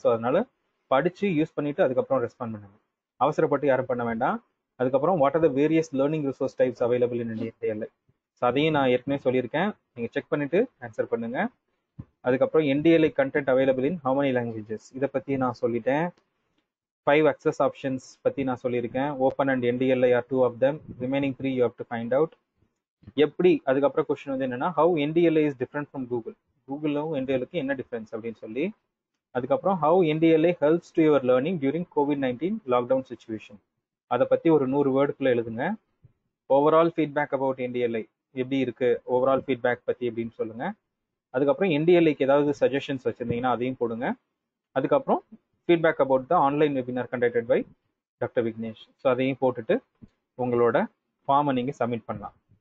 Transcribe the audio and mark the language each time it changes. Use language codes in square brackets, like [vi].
[ta] So அதனால படித்து use பண்ணிட்டு அதுக்கப்புறம் ரெஸ்பாண்ட் பண்ணுங்க, அவசரப்பட்டு யாரும் பண்ண வேண்டாம். அதுக்கப்புறம் what are the various learning resource types available in NDLA. So அதையும் நான் ஏற்கனவே சொல்லியிருக்கேன், நீங்கள் செக் பண்ணிட்டு ஆன்சர் பண்ணுங்க. அதுக்கப்புறம் NDLA content available in how many languages, இதை பற்றி நான் சொல்லிட்டேன். 5 [en] access options [ta] பற்றி நான் சொல்லியிருக்கேன். [en] Open and NDLA are 2 of them, remaining 3 you have to find out. [ta] எப்படி, அதுக்கப்புறம் கொஸ்டின் வந்து என்னன்னா [en] how NDLA is different from Google, [ta] கூகுளும் NDLAக்கு என்ன டிஃப்ரென்ஸ் அப்படின்னு சொல்லி. [en] அதுக்கப்புறம் how NDLA helps to your learning during COVID-19 lockdown situation, [ta] அதை பற்றி ஒரு 100 வேர்டுக்குள்ள எழுதுங்க. ஓவரால் ஃபீட்பேக் அபவுட் NDLA, எப்படி இருக்கு ஓவரால் ஃபீட்பேக் பற்றி அப்படின்னு சொல்லுங்க. அதுக்கப்புறம் NDLAக்கு ஏதாவது சஜஷன்ஸ் வச்சுருந்தீங்கன்னா அதையும் போடுங்க. அதுக்கப்புறம் feedback about the online webinar conducted by doctor Vignesh, so அதையும் போட்டுட்டு உங்களோட ஃபார்மை நீங்கள் சப்மிட் பண்ணலாம்.